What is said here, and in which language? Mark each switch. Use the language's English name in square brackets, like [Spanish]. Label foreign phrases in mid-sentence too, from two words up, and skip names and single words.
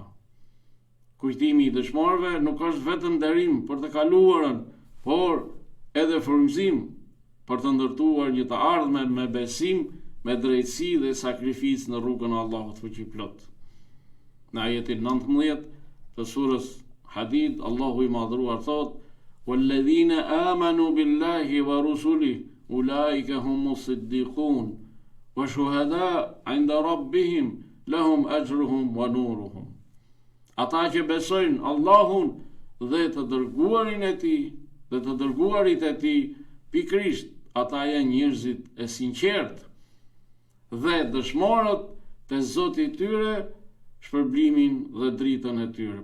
[Albanian] Kujtimi i dëshmorëve nuk është vetëm nderim për të kaluarën, por edhe frymëzim për të ndërtuar një të ardhmen me besim, me drejtësi dhe sakrificë në rrugën e Allahut fuqiplot. Në ajetin 19 të surës Hadid, Allahu i madhruar thot: [Arabic] "والذين آمنوا بالله ورسله أولئك هم الصديقون والشهداء عند ربهم لهم أجرهم ونورهم." [Albanian] Ata që besojnë Allahun dhe të dërguarin e tij, dhe të dërguarit e tij, pikrisht ata janë njerëzit e sinqertë dhe dëshmorët te Zoti i tyre shpërblimin dhe dritën e tyre.